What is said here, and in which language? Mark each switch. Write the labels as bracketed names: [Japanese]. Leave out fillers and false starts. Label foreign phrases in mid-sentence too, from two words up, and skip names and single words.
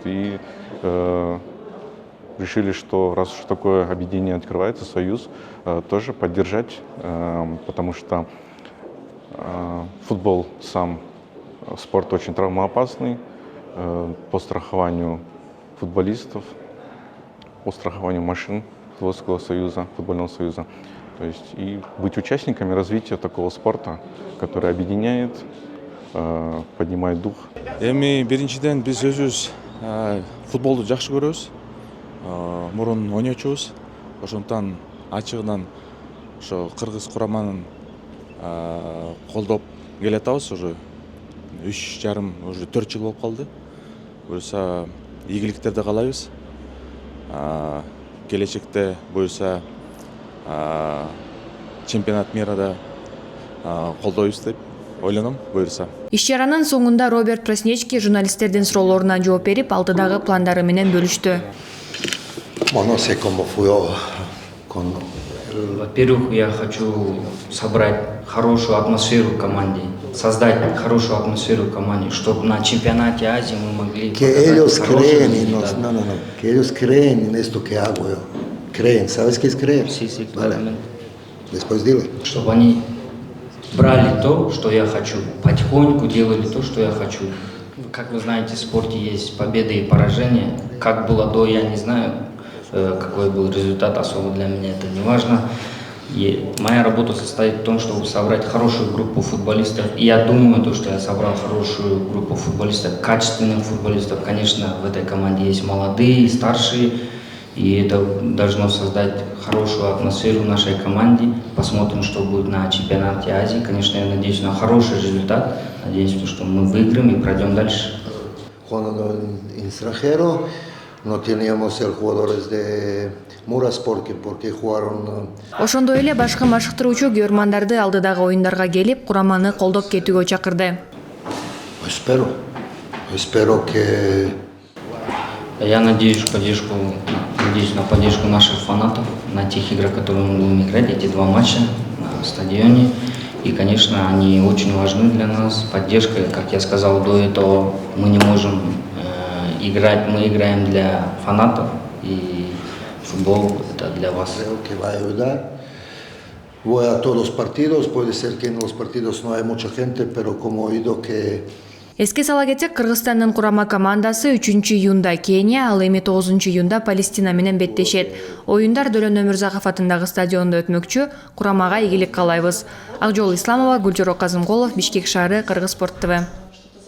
[Russian] И решили, что раз уж такое объединение открывается, союз, тоже поддержать, потому что футбол сам спорт очень травмоопасный, по страхованию футболистов, по страхованию машин футбольного союза. То есть и быть участниками развития такого спорта, который объединяет, поднимает дух. [Kyrgyz] Эми биринчиден биз өзүбүз футболду жакшы көрөбүз. Мурун ойночубуз. Ошондон ачыгынан ошо кыргыз кураманын колдоп келатабыз уже 3,5 уже 4 жыл болуп калды. Буюрса ийгиликтерди каалайбыз. Келечекте буюрса [Russian] чемпионат мирада [Kyrgyz] колдойбуз деп ойлоном, буюрса. Иш-чаранын соңунда Роберт Праснечки журналисттердин суроолоруна жооп берип, алдыдагы пландары менен бөлүштү. [Russian] Во-первых, я хочу собрать хорошую атмосферу в команде, создать хорошую атмосферу в команде, чтобы на чемпионате Азии мы могли показать хороший результат. [Spanish] Que ellos creen en esto que hago yo. Creen, ¿sabes qué es creer? Sí, vale. claramente. Después dile. [Russian] Чтобы они брали то, что я хочу, потихоньку делали то, что я хочу. Как вы знаете, в спорте есть победы и поражения. Как было до, я не знаю. Какой был результат, особо для меня это не важно. И моя работа состоит в том, чтобы собрать хорошую группу футболистов. И я думаю, что я собрал хорошую группу футболистов, качественных футболистов. Конечно, в этой команде есть молодые и старшие. И это должно создать хорошую атмосферу в нашей команде. Посмотрим, что будет на чемпионате Азии. Конечно, я надеюсь на хороший результат. Надеюсь, что мы выиграем и пройдем дальше. [Spanish] No teníamos el jugadores de Muras porque jugaron. [Kyrgyz] Ошондой эле башкы машыктыруучу күйөрмандарды алдыдагы оюндарга келип, кураманы колдоп кетүүгө чакырды. [Spanish] Espero que [Russian] Я надеюсь на поддержку наших фанатов на тех играх, которые мы будем играть, эти 2 матча на стадионе. И, конечно, они очень важны для нас. Поддержка, как я сказал до этого, мы не можем играть, мы играем для фанатов, и футбол это для вас. [Spanish] Creo que va a ayudar. Voy a todos los partidos, puede ser que en los partidos no hay mucha gente, pero como he oído que [Kyrgyz] Эске сала кетсек, Кыргызстандын курама командасы 3-июнда Кения, ал эми 9-июнда Палестина менен беттешет. Оюндар Дөлөн Өмүрзаков атындагы стадиондо өтмөкчү. Курамага ийгилик каалайбыз. Акжол Исламова, Гүлжурок Казымголов, Бишкек шаары, Кыргыз спорт ТВ.